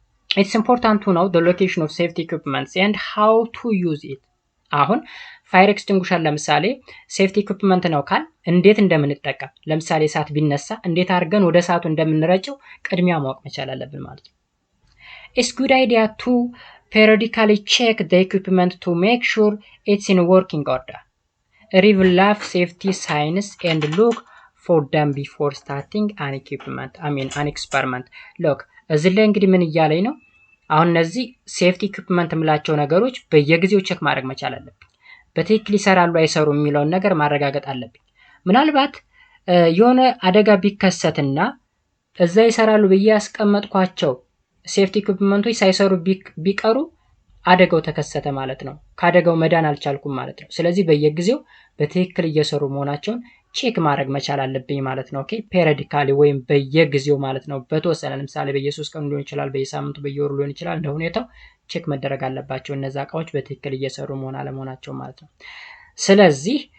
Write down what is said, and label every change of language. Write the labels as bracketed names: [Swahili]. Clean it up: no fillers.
[English] It's important to know the location of safety equipments and how to use it። [Amharic] አሁን ፋየር ኤክስቲንጉሸር ለምሳሌ ሴፍቲ ኢኩፕመንት ነው ካል እንዴት እንደምንጠቀም፣ ለምሳሌ እሳት ቢነሳ እንዴት አድርገን ወደ እሳቱ እንደምንረጨው ቅድሚያ ማወቅ መቻል አለብን ማለት ነው። [English] It's good idea to periodically check the equipment to make sure it's in working order. Review lab safety signs and look for them before starting an experiment. [Amharic] Look እዚህ ላይ እንግዲህ ምን እያለኝ ነው? አሁን እነዚህ ሴፍቲ ኢኩፕመንት የምላቸው ነገሮች በየጊዜው ቼክ ማድረግ መቻል አለብኝ። በትክክል ይሰራሉ አይሰሩ የሚለውን ነገር ማረጋገጥ አለብኝ። ምናልባት የሆነ አደጋ ቢከሰትና እዛ ይሰራሉ ብዬ ያስቀመጥኳቸው ሴፍቲ ኢኩፕመንቶች ሳይሰሩ ቢቀሩ አደጋው ተከሰተ ማለት ነው። ካደጋው መዳን አልቻልኩም ማለት ነው። ስለዚህ በየጊዜው በትክክል እየሰሩ መሆናቸውን ቼክ ማድረግ መቻል አለብኝ ማለት ነው። ኦኬ ፔሪዮዲካሊ ወይም በየጊዜው ማለት ነው። በተወሰነ ለምሳሌ በየ3 ቀን ሊሆን ይችላል፣ በየሳምንቱ በየወሩ ሊሆን ይችላል። እንደ ሁኔታው ቼክ መደረግ አለባቸው እነዛ እቃዎች በትክክል እየሰሩ መሆን አለመሆናቸው ማለት ነው። ስለዚህ